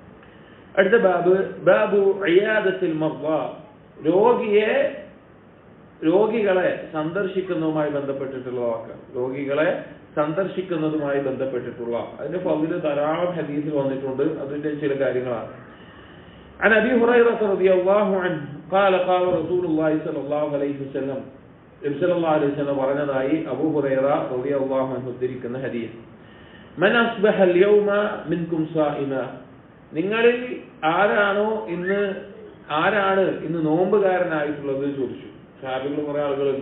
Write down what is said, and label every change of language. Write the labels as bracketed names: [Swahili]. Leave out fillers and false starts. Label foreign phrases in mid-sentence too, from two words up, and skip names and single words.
[Malayalam] അടുത്ത ബാബ്, [Arabic] باب عيادة المرضى, [Malayalam] രോഗിയെ രോഗികളെ സന്ദർശിക്കുന്നതുമായി ബന്ധപ്പെട്ടിട്ടുള്ള വാക്കാണ്. രോഗികളെ സന്ദർശിക്കുന്നതുമായി ബന്ധപ്പെട്ടിട്ടുള്ള അതിന്റെ ഫളിൽ ധാരാളം ഹദീസിൽ വന്നിട്ടുണ്ട്. അതിന്റെ ചില കാര്യങ്ങളാണ്. [Arabic] عن أبي هريرة رضي الله عنه قال قال رسول الله صلى الله عليه وسلم [Malayalam] നബി [Arabic] صلى الله عليه وسلم [Malayalam] പറഞ്ഞതായി അബൂ ഹുറൈറ [Arabic] رضي الله عنه [Malayalam] ഉദ്ധരിക്കുന്ന ഹദീസ്. [Arabic] من أصبح اليوم منكم صائما, [Malayalam] നിങ്ങളിൽ ആരാണ് ഇന്ന് നോമ്പുകാരനായിട്ടുള്ളത് ചോദിച്ചു. സഹാബികൾ കുറെ ആളുകളുണ്ട്.